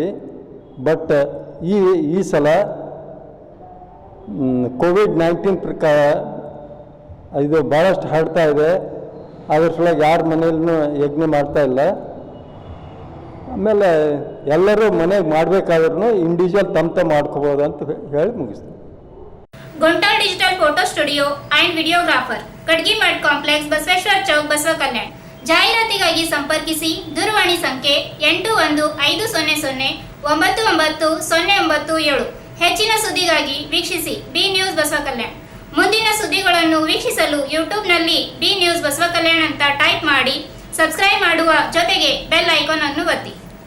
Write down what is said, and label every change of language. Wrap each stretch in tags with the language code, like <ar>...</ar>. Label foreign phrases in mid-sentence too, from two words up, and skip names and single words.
<kn>ಬಟ್ ಈ ಸಲ ಕೋವಿಡ್-19 ಪ್ರಕಾರ ಇದು ಭಾಳಷ್ಟು ಹರಡ್ತಾ ಇದೆ. ಅದ್ರ ಸಲುವಾಗಿ ಯಾರ ಮನೆಯಲ್ಲೂ ಯಜ್ಞ ಮಾಡ್ತಾ ಇಲ್ಲ. ಆಮೇಲೆ ಎಲ್ಲರೂ ಮನೆಗೆ ಮಾಡಬೇಕಾದ್ರೂ ಇಂಡಿವಿಜುವಲ್ ತಮ್ಮ ಮಾಡ್ಕೋಬೋದು ಅಂತ ಹೇಳಿ ಮುಗಿಸ್ತೀನಿ. गोंटा डिजिटल फोटो स्टुडिओ एंड ವಿಡಿಯೋಗ್ರಾಫರ್ ಕಡ್ಗಿ ಮಠ್ ಕಾಂಪ್ಲೆಕ್ಸ್ ಬಸವೇಶ್ವರ ಚೌಕ್ ಬಸವ ಕಲ್ಯಾಣ. ಜಾಹೀರಾತಿಗಾಗಿ ಸಂಪರ್ಕಿಸಿ ದೂರವಾಣಿ ಸಂಖ್ಯೆ 8150099097. ಹೆಚ್ಚಿನ ಸುದ್ದಿಗಾಗಿ ವೀಕ್ಷಿಸಿ ಬಿ ನ್ಯೂಸ್ ಬಸವ ಕಲ್ಯಾಣ. ಮುಂದಿನ ಸುದ್ದಿಗಳನ್ನು ವೀಕ್ಷಿಸಲು ಯೂಟ್ಯೂಬ್ನಲ್ಲಿ ಬಿ ನ್ಯೂಸ್ ಬಸವ ಕಲ್ಯಾಣ ಅಂತ ಟೈಪ್ ಮಾಡಿ ಸಬ್ಸ್ಕ್ರೈಬ್ ಮಾಡುವ ಜೊತೆಗೆ ಬೆಲ್ ಐಕಾನ್ ಅನ್ನು ಒತ್ತಿ.</kn>